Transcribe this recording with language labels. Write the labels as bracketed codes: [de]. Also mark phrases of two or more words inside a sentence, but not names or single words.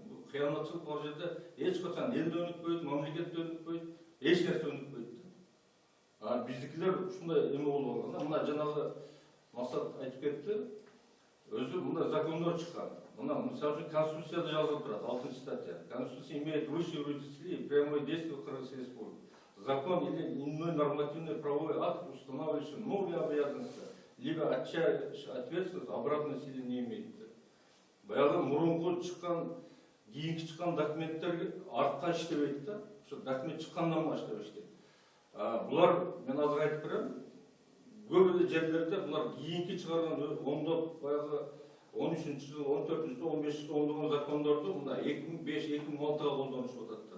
[ky] Бул кыянатчылык бар жерде эч качан эл да өнүкпөйт, мамлекет да өнүкпөйт, эч нерсе өнүкпөйт да. Биздикилер ушундай эме болуп алган да. Мына жанагы Максат айтып кетти. Өзү мында закондор чыккан. Мына мисалы үчүн Конституцияда жазылып турат, 6 статья. [ru] Конституция имеет высшие юридические и прямое действие в Кыргызской республике. Закон или иной нормативный правовой акт, устанавливающий новые обязанности, либо отчаивающий ответственность, обратной силы не имеет. [ky] Баягы мурунку чыккан, кийинки чыккан документтер артка иштебейт да. Ошо документ чыккандан башка иштейт. Булар мен азыр айтып берем. Көп эле жерлерде булар кийинки чыгарган оңдоп баягы 13-жыл, 14-жыл, 15-жыл оңдогон закондорду мына 2005-2006-га колдонушуп атат да.